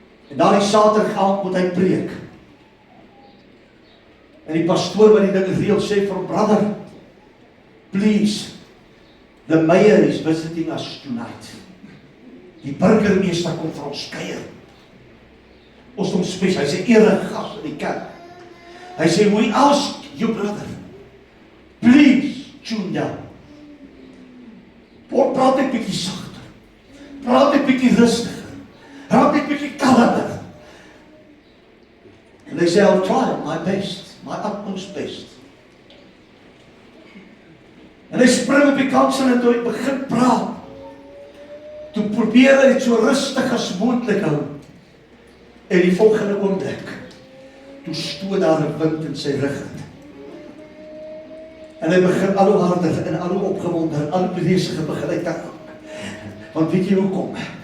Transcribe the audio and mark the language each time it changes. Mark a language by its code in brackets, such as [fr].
[af] En daar die Saterdag aand moet hy preek. En die pastoor wat die ding reël sê vir hom, [en] brother, please, the mayor is visiting us tonight. [af] Die burgemeester kom vir ons kuier. Ons hom spes, hy sê eregas in die kerk. Hy sê, [en] we ask you brother, please tune down. [af] Praat ek bietjie sagter, praat ek bietjie rustiger, praat ek bietjie kalmer. En hy sê, [en] I'll try my best, my utmost best. [af] En hy spring op die kansel en toe hy begin praat. Toe probeer hy dit so rustig as moontlik hou. En die volgende oomblik, toe stoot daar 'n wind in sy rug. En hy begin al hoe harder en al hoe opgewonde en al hoe beweesiger begin hy te raak. Want weet jy hoekom?